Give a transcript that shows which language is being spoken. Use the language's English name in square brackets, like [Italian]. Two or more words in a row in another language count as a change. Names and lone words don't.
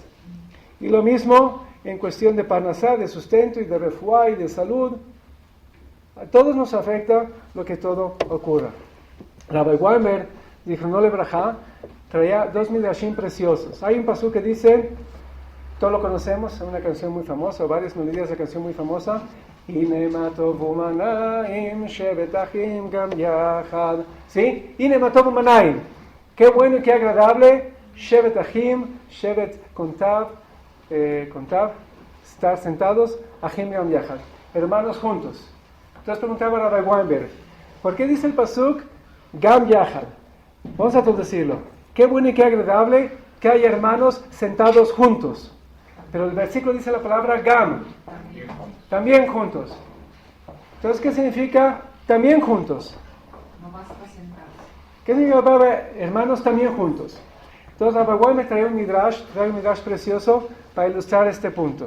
[Spanish] Y lo mismo en cuestión de parnasá, de sustento y de refuá y de salud. A todos nos afecta lo que todo ocurra. Rabbi Weinberg, dijo, no le brajá, traía 2 midrashim preciosos. Hay un pasú que dice, todos lo conocemos, es una canción muy famosa, varias melodías de canción muy famosa. [Hebrew] הנה מה טוב ומה נעים שבת אחים גם יחד. ¿Sí? הנה מה טוב ומה נעים. [Spanish] Qué bueno y qué agradable. [Hebrew] שבת אחים, שבת כוונתו, [Spanish] estar sentados, [Hebrew] אחים גם יחד. [Spanish] Hermanos juntos. Entonces preguntaba a Rabbi Weinberg, ¿por qué dice el pasuk [Hebrew] גם יחד? [Spanish] Vamos a traducirlo. Qué bueno y qué agradable que haya hermanos sentados juntos. Pero el versículo dice la palabra gam, también juntos. Entonces, ¿qué significa también juntos? No basta sentarse. ¿Qué significa la palabra hermanos también juntos? Entonces, Rabbi Weinberg me trae un midrash precioso para ilustrar este punto.